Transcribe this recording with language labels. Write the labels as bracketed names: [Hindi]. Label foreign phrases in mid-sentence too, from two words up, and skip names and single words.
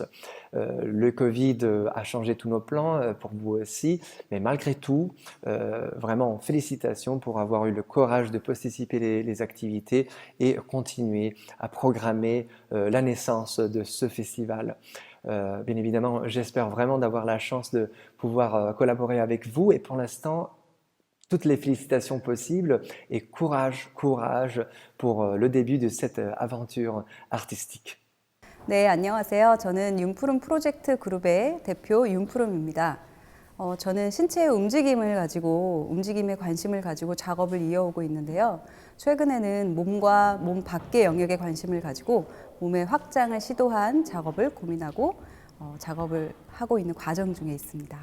[French] Le Covid a changé tous nos plans, pour vous aussi, mais malgré tout, vraiment félicitations pour avoir eu le courage de posticiper les activités et continuer à programmer la naissance de ce festival. Bien évidemment, j'espère vraiment d'avoir la chance de pouvoir collaborer avec vous et pour l'instant, toutes les félicitations possibles et courage pour le début de cette aventure artistique. [Korean] 네, 안녕하세요. 저는 융푸름 프로젝트 그룹의 대표 융푸름입니다. 저는 신체의 움직임에 관심을 가지고 작업을 이어오고 있는데요. 최근에는 몸과 몸 밖의 영역에 관심을 가지고 몸의 확장을 시도한 작업을 고민하고 작업을 하고 있는 과정 중에 있습니다.